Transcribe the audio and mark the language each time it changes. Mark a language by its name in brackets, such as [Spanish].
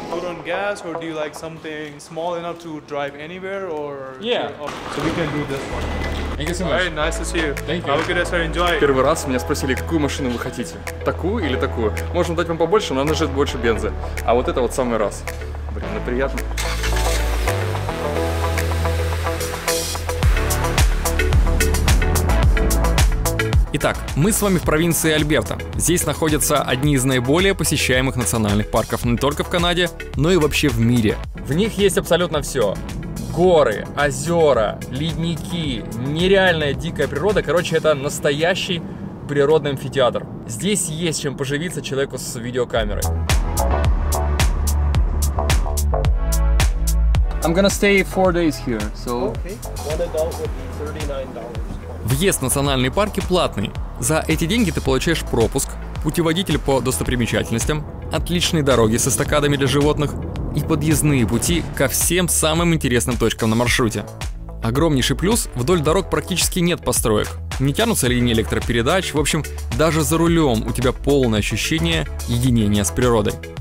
[English] on gas, or do you like something small enough to drive anywhere, or? Yeah. So we can do this one. Thank you so much. Alright, nice to see you. Thank you. Have a good day, sir. Enjoy. [Russian] Первый раз меня спросили, какую машину вы хотите. Такую или такую? Можем дать вам побольше, но она жрет больше бенза. А вот это вот самый раз. Блин, ну приятно. Итак, мы с вами в провинции Альберта. Здесь находятся одни из наиболее посещаемых национальных парков не только в Канаде, но и вообще в мире. В них есть абсолютно все. Горы, озера, ледники, нереальная дикая природа. Короче, это настоящий природный амфитеатр. Здесь есть чем поживиться человеку с видеокамерой. [English] I'm gonna stay 4 days here, so... Okay. One adult would be $39. [Russian] Въезд в национальные парки платный. За эти деньги ты получаешь пропуск, путеводитель по достопримечательностям, отличные дороги с эстакадами для животных и подъездные пути ко всем самым интересным точкам на маршруте. Огромнейший плюс – вдоль дорог практически нет построек. Не тянутся линии электропередач, в общем, даже за рулем у тебя полное ощущение единения с природой.